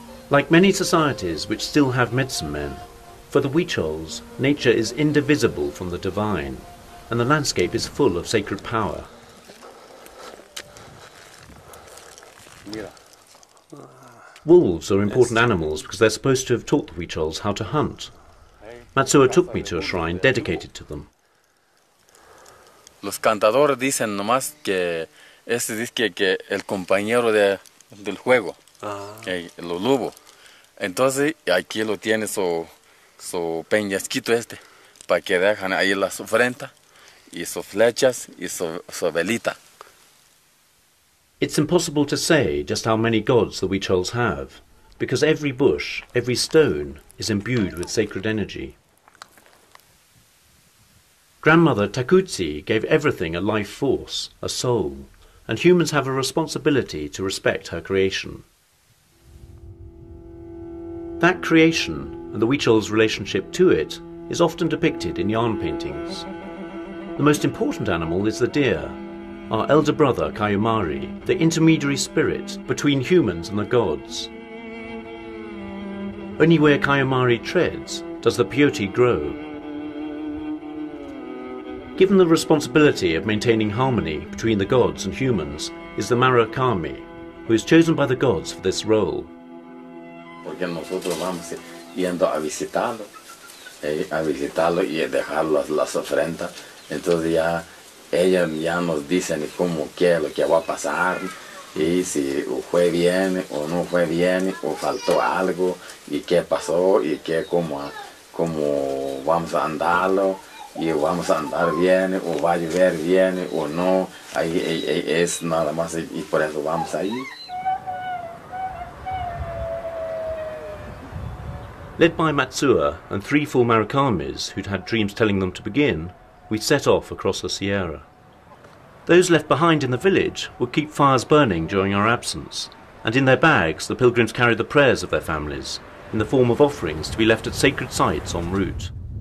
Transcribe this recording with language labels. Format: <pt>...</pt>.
<en>Like many societies which still have medicine men, for the Huichols, nature is indivisible from the divine, and the landscape is full of sacred power. Wolves are important animals because they're supposed to have taught the Huichols how to hunt. Matsuo took me to a shrine dedicated to them.</en> <es>Los cantadores dicen nomás que dice que el compañero del juego, los lobos. Entonces aquí lo tiene su peñasquito para que dejan ahí las ofrendas y sus flechas y su velita.</es> <en>It's impossible to say just how many gods the Huichols have, because every bush, every stone, is imbued with sacred energy. Grandmother Takutsi gave everything a life force, a soul, and humans have a responsibility to respect her creation. That creation, and the Huichols' relationship to it, is often depicted in yarn paintings. The most important animal is the deer, our elder brother Kayumari, the intermediary spirit between humans and the gods. Only where Kayumari treads does the peyote grow. Given the responsibility of maintaining harmony between the gods and humans is the Murakami, who is chosen by the gods for this role.</en> <es>Porque nosotros vamos yendo a visitarlo y dejar las ofrendas, entonces ya ellos ya nos dicen cómo qué es lo que va a pasar, y si fue bien o no fue bien, o faltó algo, y qué pasó, y cómo vamos a andarlo, y vamos a andar bien, o va a llover bien, o no, ahí es nada más, y por eso vamos ahí.</es> <en>Led by Matsuo and 3 full Murakamis who'd had dreams telling them to begin, we set off across the Sierra. Those left behind in the village would keep fires burning during our absence, and in their bags the pilgrims carried the prayers of their families, in the form of offerings to be left at sacred sites en route.</en>